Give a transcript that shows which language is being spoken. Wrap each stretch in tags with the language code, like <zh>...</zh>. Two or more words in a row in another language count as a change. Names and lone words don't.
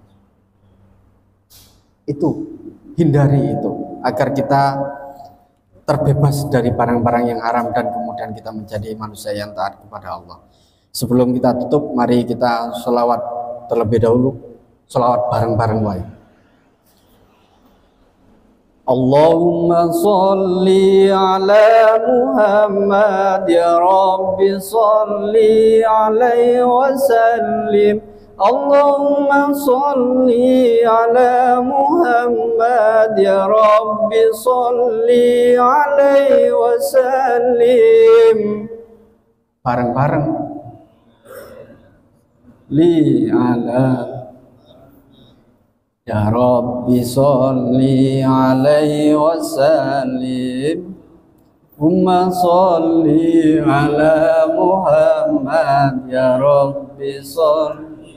<id>Itu hindari itu agar kita terbebas dari barang-barang yang haram dan kemudian kita menjadi manusia yang taat kepada Allah. Sebelum kita tutup, mari kita sholawat terlebih dahulu, sholawat bareng-bareng wae.</id> <ar>اللهم صل على محمد يا رب صل عليه وسلم. اللهم صل على محمد يا رب صل عليه وسلم.</ar> <id>Bareng-bareng.</id> <ar>لِ على يا رب صل عليه وسلم. مّ صل على محمد يا رب صل.</ar>